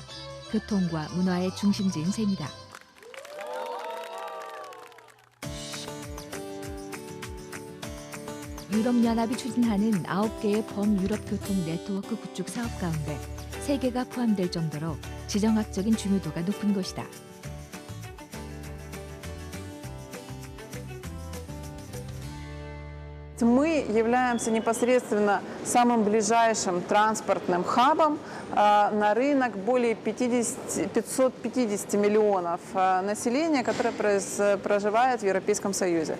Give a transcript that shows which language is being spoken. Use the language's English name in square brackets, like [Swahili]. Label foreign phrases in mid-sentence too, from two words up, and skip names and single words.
[Korean] 교통과 문화의 중심지인 셈이다. 유럽연합이 추진하는 9개의 범유럽 교통 네트워크 구축 사업 가운데 3개가 포함될 정도로 지정학적인 중요도가 높은 곳이다. [Russian] Мы являемся непосредственно самым ближайшим транспортным хабом на рынок более 550 миллионов населения, которое проживает в Европейском Союзе.